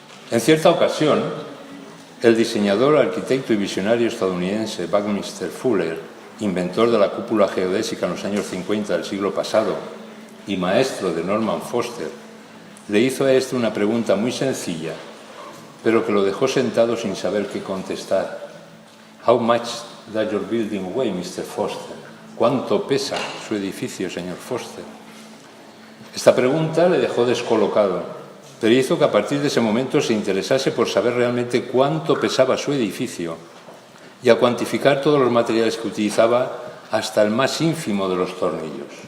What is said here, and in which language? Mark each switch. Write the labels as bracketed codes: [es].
[es] En cierta ocasión, el diseñador, arquitecto y visionario estadounidense Buckminster Fuller, inventor de la cúpula geodésica en los años 50 del siglo pasado y maestro de Norman Foster, le hizo a este una pregunta muy sencilla, pero que lo dejó sentado sin saber qué contestar. [en] How much does your building weigh, Mr. Foster? [es] ¿Cuánto pesa su edificio, señor Foster? Esta pregunta le dejó descolocado, pero hizo que a partir de ese momento se interesase por saber realmente cuánto pesaba su edificio y a cuantificar todos los materiales que utilizaba hasta el más ínfimo de los tornillos.